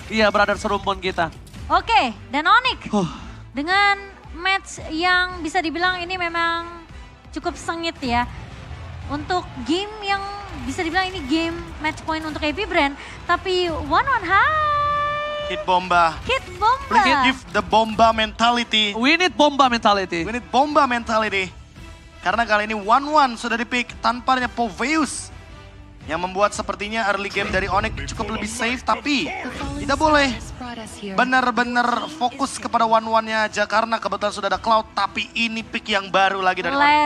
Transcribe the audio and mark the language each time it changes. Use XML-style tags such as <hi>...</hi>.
<id>Iya, brother serumpun kita. Oke, dan Onyx Huh. dengan match yang bisa dibilang ini memang cukup sengit ya. Untuk game yang bisa dibilang ini game match point untuk AP Brand. Tapi 1-1 high.</id> <en>Hit bomba. Hit bomba. Please give the bomba mentality. We need bomba mentality. We need bomba mentality.</en> <id>Karena kali ini 1-1 sudah dipick tanpa adanya Poveus. Yang membuat sepertinya early game dari Onyx cukup lebih safe. Tapi tidak boleh benar-benar fokus kepada 1-1-nya aja. Karena kebetulan sudah ada Cloud. Tapi ini pick yang baru lagi dari Onyx.</id>